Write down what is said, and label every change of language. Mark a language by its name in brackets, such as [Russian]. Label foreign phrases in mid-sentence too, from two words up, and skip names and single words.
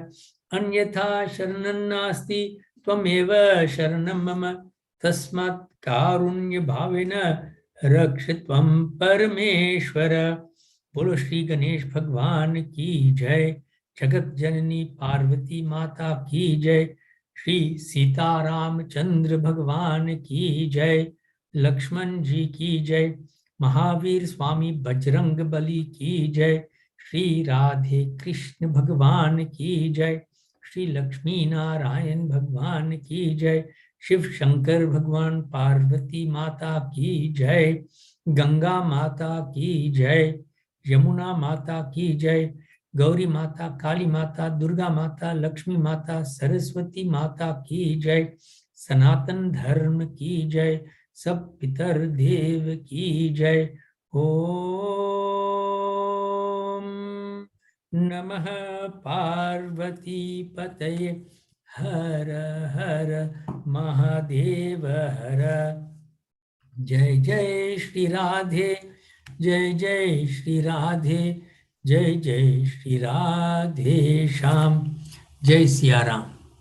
[Sanskrit] अन्यथा शरणं नास्ति त्वमेव शरणं मम, तस्मात् कारुण्य भावेन रक्षित्वं परमेश्वर. [Hindi] बोलो श्री गणेश भगवान की जय, जगत जननी पार्वती माता की जय, श्री सीता राम चंद्र भगवान की जय, लक्ष्मण जी की जय, महावीर स्वामी बजरंग बली की जय, श्री राधे कृष्ण भगवान की जय, श्री लक्ष्मी नारायण भगवान की जय, शिव शंकर भगवान पार्वती माता की जय, गंगा माता की जय, यमुना माता की जय, गौरी माता, काली माता, दुर्गा माता, लक्ष्मी माता, सरस्वती माता की जय, सनातन धर्म की जय, सब पितर देव की जय। [Sanskrit] ओम नमः पार्वती पतये, [Hindi] हर हर महादेव हर। जय जय श्री राधे जय जय श्री राधे, जय जय श्री राधे श्याम। जय सिया राम।